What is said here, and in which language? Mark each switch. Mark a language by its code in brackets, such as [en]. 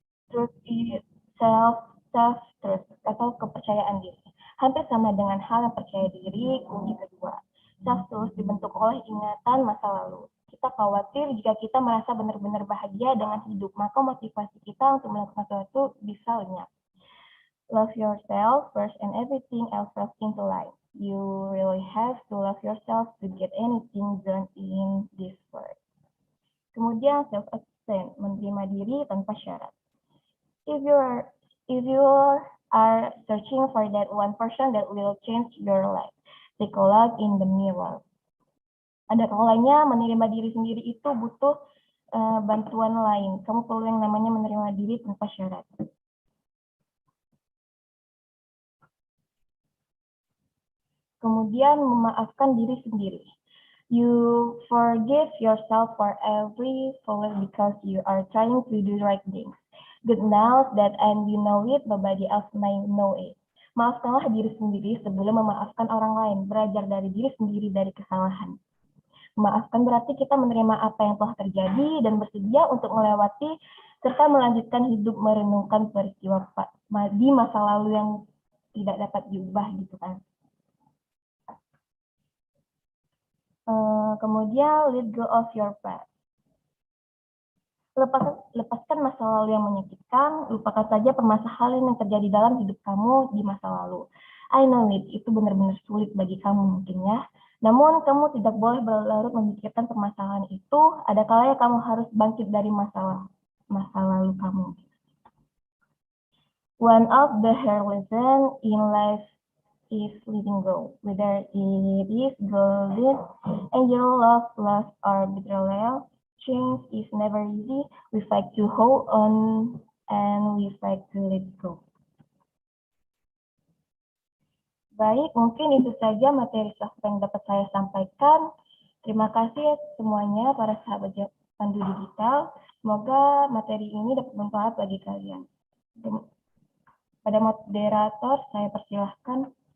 [id] Terus self-trust atau kepercayaan diri. Hampir sama dengan hal yang percaya diri, kunci kedua. Self-trust dibentuk oleh ingatan masa lalu. Kita khawatir jika kita merasa benar-benar bahagia dengan hidup, maka motivasi kita untuk melakukan sesuatu bisa lenyap. [en] Love yourself first and everything else falls into line. You really have to love yourself to get anything done in this world. [id] Kemudian self-acceptance, menerima diri tanpa syarat. [en] If you are searching for that one person that will change your life, take a look in the mirror. [id] Ada kalanya menerima diri sendiri itu butuh bantuan lain. Kamu perlu yang namanya menerima diri tanpa syarat. Kemudian memaafkan diri sendiri. [en] You forgive yourself for every fault because you are trying to do the right things. Good knows that and you know it, nobody else may know it. [id] Maafkanlah diri sendiri sebelum memaafkan orang lain. Belajar dari diri sendiri dari kesalahan. Memaafkan berarti kita menerima apa yang telah terjadi dan bersedia untuk melewati serta melanjutkan hidup merenungkan peristiwa di masa lalu yang tidak dapat diubah gitu kan. [en] Kemudian let go of your past. [id] Lepaskan masa lalu yang menyakitkan, lupakan saja permasalahan yang terjadi dalam hidup kamu di masa lalu. [en] I know [id] itu benar-benar sulit bagi kamu mungkin ya. Namun kamu tidak boleh berlarut memikirkan permasalahan itu, ada kalanya kamu harus bangkit dari masa lalu kamu. [en] One of the hard lessons in life is letting go, whether it is golden, angel love, loss, or betrayal. Change is never easy. We fight to hold on and we fight to let go. [id] Baik, mungkin itu saja materi sastra yang dapat saya sampaikan. Terima kasih semuanya para sahabat Pandu Digital. Semoga materi ini dapat bermanfaat bagi kalian. Pada moderator, saya persilahkan.